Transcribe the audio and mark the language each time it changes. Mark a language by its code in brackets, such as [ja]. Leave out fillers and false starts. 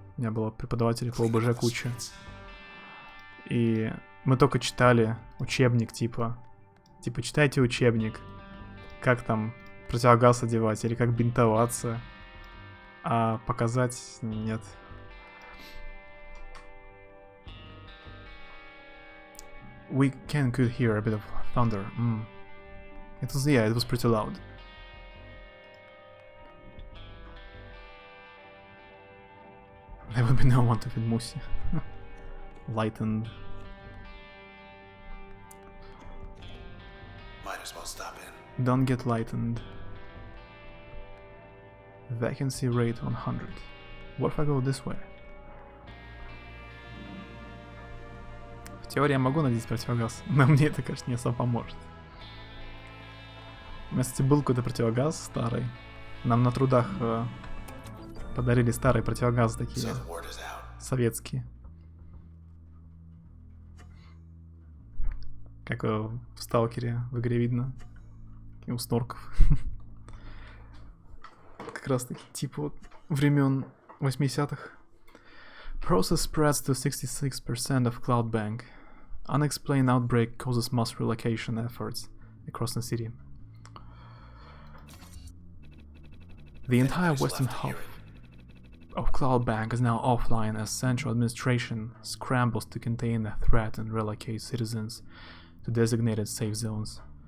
[ru] У меня было преподавателей по ОБЖ куча. И мы только читали учебник, типа читайте учебник, как там противогаз одевать или как бинтоваться, а показать нет. [en] We could hear a bit of thunder. It was pretty loud. There would be no one to feed Musi. Lightened. Might as well stop in. Don't get lightened. Vacancy rate 100. What if I go this way? [ru] В теории я могу надеть противогаз, но мне это, конечно, не особо поможет. У меня, кстати, был какой-то противогаз старый. Нам на трудах подарили старые противогазы такие, советские. Как в Сталкере в игре видно. И у снорков. Как раз таки типа вот времен 80-х. [en] Process spreads to 66% of Cloud Bank. Unexplained outbreak causes mass relocation efforts across the city. The entire western half of Cloud Bank is now offline as central administration scrambles to contain the threat and relocate citizens to designated safe zones.